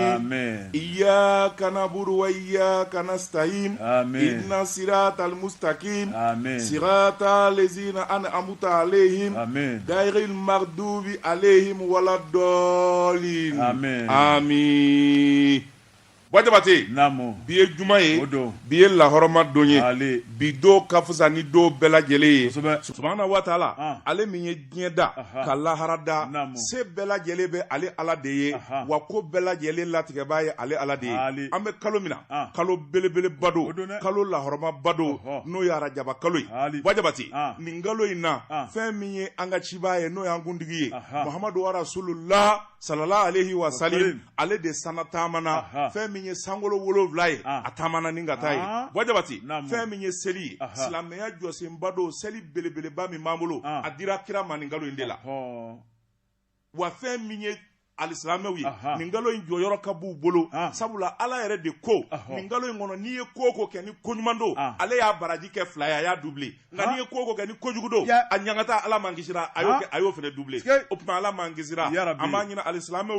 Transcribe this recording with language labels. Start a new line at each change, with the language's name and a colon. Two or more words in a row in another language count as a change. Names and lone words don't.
Arabic: آمين. إياك نعبد وإياك نستعين. آمين. إن الصراط المستقيم. آمين. صراط الذين أنعمت عليهم. آمين. غير المغضوب عليهم ولا الضالين. آمين. آمين.
Bambara: Wajabate Namu. biye juma ye Odo. biye lahoroma don ye Ali. bi do ka fusa ni do bɛɛ lajɛlen ye Kosɛbɛ.
Arabic: سبحانه وتعالى
Bambara: ale min ye diɲɛ da ka lahara da Namu. se bɛɛ lajɛlen bɛ ale ala de ye wa ko bɛɛ lajɛlen latigɛbaa ye ale ala de ye Ali. an bɛ kalo min na kalo belebeleba do Odo dɛ. kalo lahɔrɔmaba do n'o ye arajaba kalo ye Ali. Wajabate nin kalo in na fɛn min ye an ka cibaa ye n'o y'an kuntigi ye Muhamadu
Arabic: رسول الله صلى الله عليه وسلم
Bambara: ale de sana taamana fɛn min ye sankolo 7 ye a taamana ni ka taa ye Wajabate fɛn min ye seli ye silamɛya jɔsenba do seli belebeleba min b'an bolo a dira kira ma nin kalo in de la wa fɛn min ye alisilamɛw ye nin kalo in jɔyɔrɔ ka b'u bolo sabula ala yɛrɛ de ko nin kalo in kɔnɔ n'i ye ko o ko kɛ ni koɲuman do ale y'a baraji kɛ 2 ye a y'a doublé nka n'i ye ko o ko kɛ ni kojugu do a ɲangata ala man kisira a y'o fɛnɛ doublé o tuma ala man kisira an b'a ɲini alisilamɛw